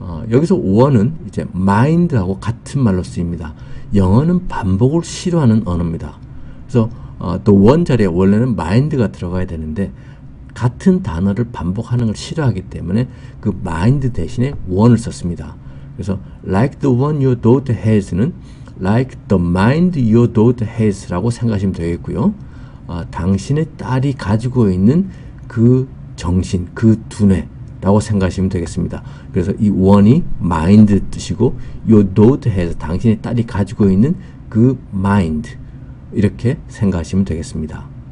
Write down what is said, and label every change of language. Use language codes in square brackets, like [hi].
[ko] 여기서 one은 이제 mind하고 같은 말로 쓰입니다. 영어는 반복을 싫어하는 언어입니다. 그래서 the one 자리에 원래는 mind가 들어가야 되는데 같은 단어를 반복하는 걸 싫어하기 때문에 그 mind 대신에 one을 썼습니다. [en] 그래서 like the one your daughter has는 like the mind your daughter has라고 [ko] 생각하시면 되겠고요. 당신의 딸이 가지고 있는 그 정신, 그 두뇌라고 생각하시면 되겠습니다. 그래서 이 one이 mind 뜻이고 your daughter has, 당신의 딸이 가지고 있는 그 mind, 이렇게 생각하시면 되겠습니다.